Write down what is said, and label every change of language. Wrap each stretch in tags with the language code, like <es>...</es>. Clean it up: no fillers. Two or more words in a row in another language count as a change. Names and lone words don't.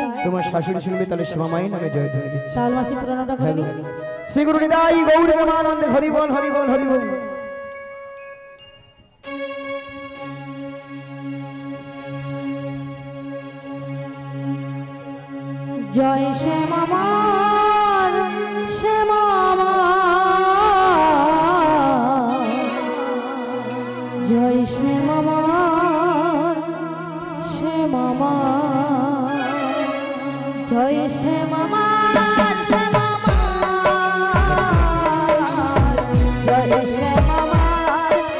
<bn>তোমার শাশুড়ি শুনবে তাহলে শ্যামামাই নামে জয় ধ্বনি দিচ্ছে। তাহলে মাসি প্রণামটা করে নি। শ্রী গুরু নিতাই গৌর প্রেমানন্দে হরি বল, হরি বল, হরি বল। জয় শ্যামামার, শ্যামামার, জয় শ্যামামার, শ্যামামার, জয় শ্যামামার, শ্যামামার, জয় শ্যামামার,</bn>